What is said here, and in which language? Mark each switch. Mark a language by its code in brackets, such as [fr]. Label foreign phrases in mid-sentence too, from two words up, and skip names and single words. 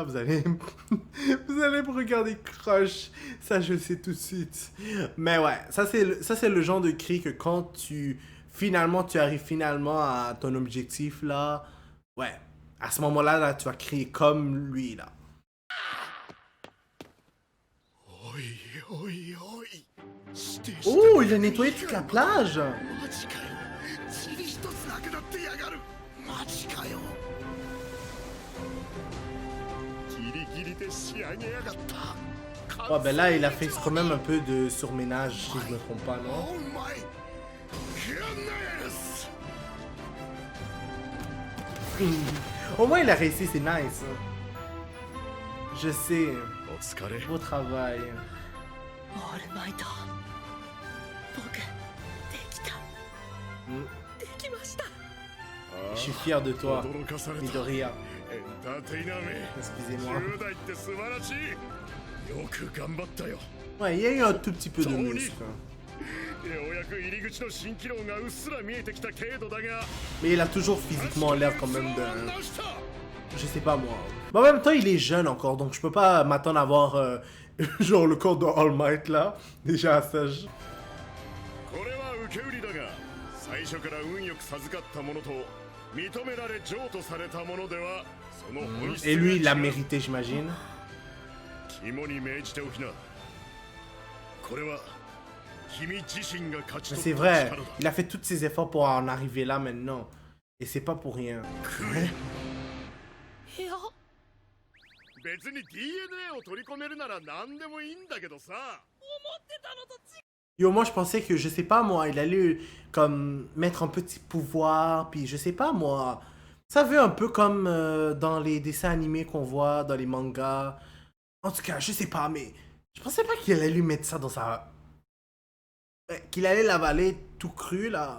[fr] Vous allez me regarder crush. Ça, je le sais tout de suite. Mais ouais, ça, c'est le genre de cri que quand tu arrives finalement à ton objectif, là. Ouais, à ce moment-là, là, tu vas crier comme lui, là. [ja] おいおいおい。 [fr] Oh, il a nettoyé toute la plage. [ja] マジかよ。塵一つなくなってやがる。マジかよ。ギリギリで仕上げやがった。 [fr] Ouais, ben là, il a fait quand même un peu de surménage, si je me trompe pas, non? [ja] おうまい。 [fr] Au moins, il a réussi, c'est nice. Je sais. [ja] お疲れ。 [fr] Beau travail. [ja] オールマイト。僕できた。 Mm. できました。 [fr] Je suis fier de toi, [ja] 驚かされた。 Midoriya. エンターテイナーめ。 [fr] Excusez-moi. [ja] 10 代って素晴らしい。よく頑張ったよ。 [fr] Ouais, il y a eu un tout petit peu de muscle. [ja] ようやく入り口の蜃気楼がうっすら見えてきた程度だが。 [fr] Mais il a toujours physiquement l'air quand même d'un... Je sais pas moi. Mais en même temps, il est jeune encore, donc je peux pas m'attendre à voir genre le corps de All Might là. Déjà à cet âge. [ja] これは受け売りだが、最初から運よく授かったものと認められ譲渡されたものでは、その本質が違 [fr] Et [ja] う。 [fr] lui, il l'a mérité, j'imagine. [ja] 肝に銘じておきな。これは君自身が勝ち [fr] Mais [ja] 取 [fr] c'est [ja] った [fr] vrai, [ja] 力だ。 [fr] il a fait tous ses efforts pour en arriver là maintenant. Et c'est pas pour rien. [ja] いや、別に DNA を取り込めるなら何でもいいんだけどさ。思ってたのと違う。 [fr] Yo, moi je pensais que, je sais pas moi, il allait comme mettre un petit pouvoir, puis je sais pas moi. Ça veut un peu comme dans les dessins animés qu'on voit, dans les mangas. En tout cas, je sais pas, mais je pensais pas qu'il allait lui mettre ça dans sa... Qu'il allait l'avaler tout cru là.